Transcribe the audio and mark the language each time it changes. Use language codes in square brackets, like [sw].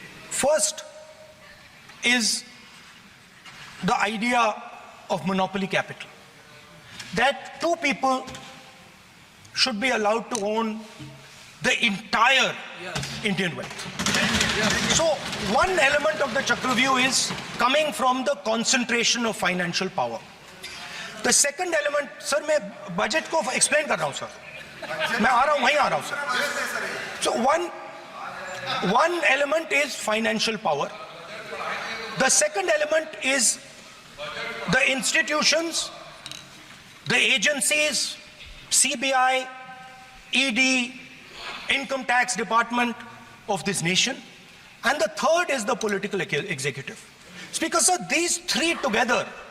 [en] First is the idea of monopoly capital, that 2 people should be allowed to own the entire Indian wealth. So one element of the Chakravyu is coming from the concentration of financial power. The second element, sir, [hi] मैं budget को explain कर रहा हूँ sir, मैं आ रहा हूँ, वहीं आ रहा हूँ sir. [en] So one element is financial power. The second element is the institutions, the agencies, CBI, ED, Income Tax Department of this nation, and the third is the political executive. Speaker sir, these 3 together